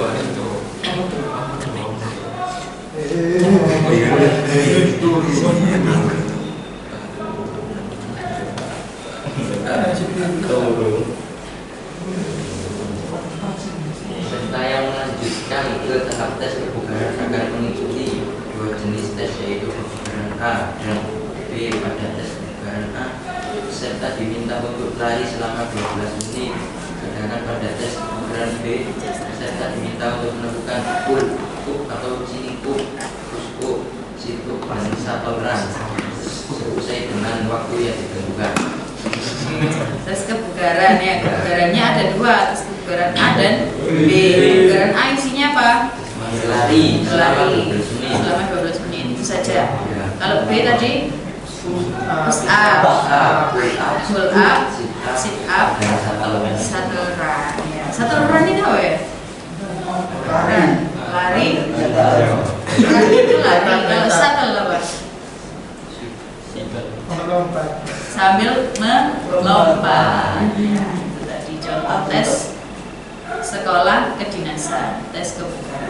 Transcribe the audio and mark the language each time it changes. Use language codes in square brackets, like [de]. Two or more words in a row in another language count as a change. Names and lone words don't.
[id] Peserta yang melanjutkan ke tahap tes kebugaran akan mengikuti 2 jenis tes, yaitu kebugaran A dan B. Pada tes kebugaran A, peserta diminta untuk lari selama 12 menit. Sedangkan pada tes kebugaran B, peserta diminta untuk melakukan [en] pull up [id] atau [en] chin up, push up, sit up, [id] dan [en] shuttle run [id] selesai dengan waktu yang ditentukan. Tes kebugaran ya, kebugarannya ada 2, tes kebugaran A dan B. Kebugaran A isinya apa? Lari selama 12 menit. Selama 12 menit itu saja. Kalau B tadi [en] push up, pull up, sit up, shuttle run. [id] Ya. [en] Shuttle run [id] itu apa ya? Run, lari. Lari itu lari. Kalau shuttle apa? melompat. Sambil melompat. Ya, itu tadi contoh tes sekolah kedinasan, tes kebugaran.